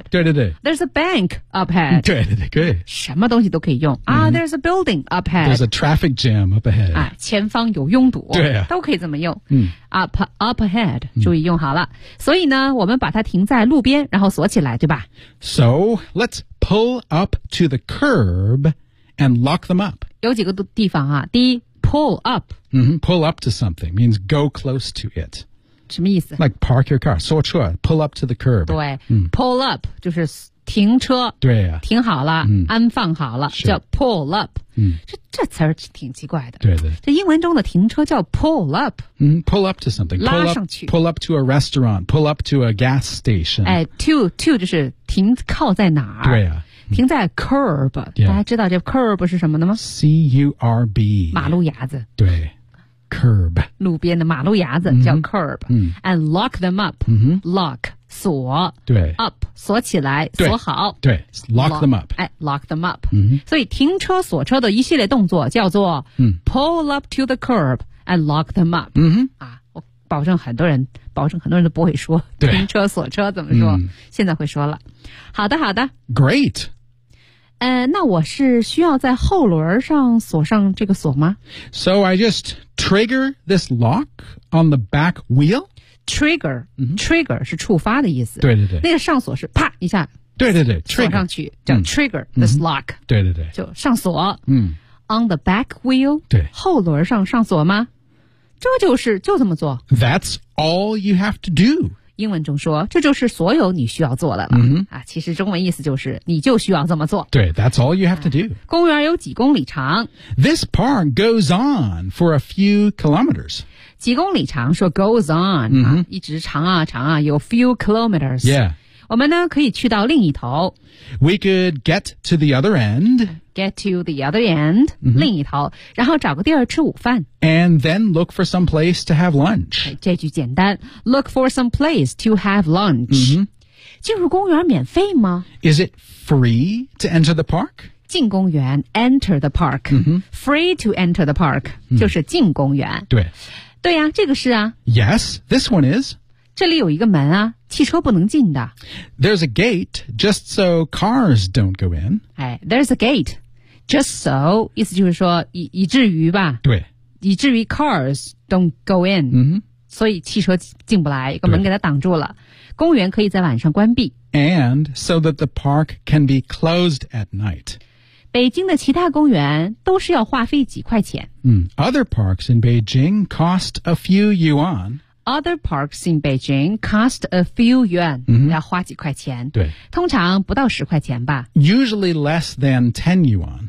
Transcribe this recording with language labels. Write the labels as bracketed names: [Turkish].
[Chinese] Yeah, 对对对。 [English] There's a bank up ahead. [Chinese] 对对对，可以。什么东西都可以用。啊、mm-hmm. [English] there's a building up ahead. There's a traffic jam up ahead. [Chinese] 啊，前方有拥堵。对、啊。都可以这么用。嗯。 Up ahead, 注意用好了、嗯。所以呢，我们把它停在路边，然后锁起来，对吧 [English] ?So, let's pull up to the curb and lock them up. [Chinese] 有几个地方啊。第一 ,pull up.、 [English] Mm-hmm, pull up to something means go close to it. [Chinese] 什么意思 [English] ？Like park your car, [Chinese] 锁车 [English] pull up to the curb. [Chinese] 对、嗯、，pull up 就是停车。对呀、啊，停好了、嗯，安放好了，叫 pull up。嗯，这词儿挺奇怪的。对对，这英文中的停车叫 pull up。 [English] 嗯 ，pull up to something， [Chinese] 拉上去 [English] ，pull up to a restaurant，pull up to a gas station。 [Chinese] 哎 ，to 就是停靠在哪儿？对呀、啊。停在 curb，、 [English] yeah. [Chinese] 大家知道这 curb 是什么的吗 [English] ？C-U-R-B， [Chinese] 马路牙子。对。Curb. 路边的马路牙子、 [English] mm-hmm. [Chinese] 叫 curb.、 [English] Mm-hmm. And lock them up.、 Mm-hmm. [Chinese] Lock, 锁。对。 Up, 锁起来锁好。 [English] 对。Lock them up. 哎 ,lock them up.、 Mm-hmm. [Chinese] 所以停车锁车的一系列动作叫做、 [English] mm-hmm. pull up to the curb and lock them up.、 Mm-hmm. [Chinese] 啊、我保证很多人都不会说停车锁车怎么说、mm-hmm. 现在会说了。好的好的。 [English] Great. [Chinese] 那我是需要在后轮上锁上这个锁吗 [English] ?So I just trigger this lock on the back wheel? Trigger,、 mm-hmm. [Chinese] trigger 是触发的意思。对对对。那个上锁是啪一下。对对对 ,trigger。 锁上去叫 trigger、嗯、 [English] this lock、 [Chinese] 嗯。对对对。就上锁。嗯。 [English] On the back wheel? [Chinese] 对。后轮上上锁吗这就是就这么做。 [English] That's all you have to do. [Chinese] 英文中说这就是所有你需要做的了、 mm-hmm. 啊、其实中文意思就是你就需要这么做 [English] 对 That's all you have to do、啊、 [Chinese] 公园有几公里长 [English] This park goes on for a few kilometers [Chinese] 几公里长说 goes on、 [English] mm-hmm. [Chinese] 啊、一直长啊长啊有 few kilometers、 [English] yeah. [Chinese] 我们呢可以去到另一头 [English] We could get to the other end Get to the other end、 mm-hmm. [Chinese] 另一头然后找个地儿吃午饭 [English] And then look for some place to have lunch [Chinese] 这句简单 [English] Look for some place to have lunch、 mm-hmm. [Chinese] 进入公园免费吗 [English] Is it free to enter the park? [Chinese] 进公园 [English] enter the park、 mm-hmm. Free to enter the park、 mm-hmm. [Chinese] 就是进公园对对呀、啊、这个是啊 [English] Yes, this one is [Chinese] 这里有一个门啊汽车不能进的。 [English] There's a gate just so cars don't go in. 哎 ,there's a gate just so, [Chinese] 意思就是说 以至于吧。对。以至于 [English] cars don't go in.、 Mm-hmm. [Chinese] 所以汽车进不来一个门给它挡住了。公园可以在晚上关闭。 [English] And so that the park can be closed at night. [Chinese] 北京的其他公园都是要花费几块钱。 [English] Other parks in Beijing cost a few yuan. Other parks in Beijing cost a few yuan,、 mm-hmm. [Chinese] 要花几块钱。对。通常不到十块钱吧。 [English] Usually less than 10 yuan.、